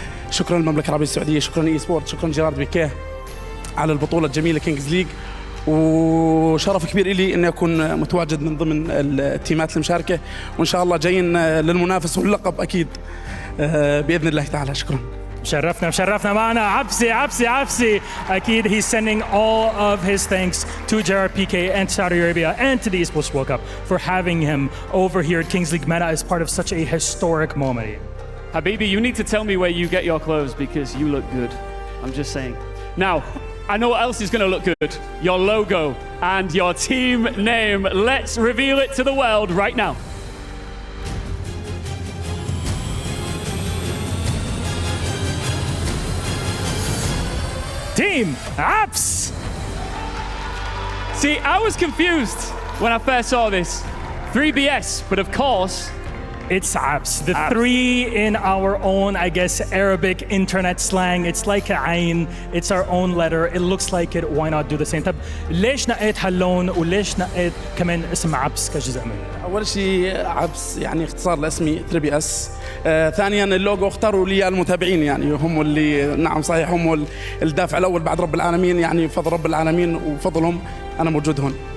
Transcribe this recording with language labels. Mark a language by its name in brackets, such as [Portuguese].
[Arabic] شكرا للمملكة العربية السعودية، شكرا إي سبورت، شكرا جيرارد بيكيه على البطولة الجميلة كينجز ليج، وشرف كبير إلي إني أكون متواجد من ضمن التيمات المشاركة، وإن شاء الله جايين للمنافس واللقب أكيد بإذن الله تعالى. شكرا. مشرفنا معنا عبسي. أكيد [English] he's sending all of his thanks to Gerard Pique and Saudi Arabia and to the Esports World Cup for having him over here at Kings League Mena as part of such a historic moment. Habibi, you need to tell me where you get your clothes because you look good. I'm just saying. Now, I know what else is going to look good. Your logo and your team name. Let's reveal it to the world right now. Team Abs! See, I was confused when I first saw this. 3BS, but of course, it's Abs. The three in our own, I guess, Arabic internet slang. It's like a ayn. It's our own letter. It looks like it. Why not do the same? [Arabic] طب ليش نقيت هاللون وليش نقيت كمان اسم عبس كجزء منه؟ أول شيء عبس يعني اختصار لاسمي 3BS. ثانيا اللوجو اختاروا لي المتابعين، يعني هم اللي نعم صحيح هم الدافع الأول بعد رب العالمين، يعني فضل رب العالمين وفضلهم أنا موجود هون.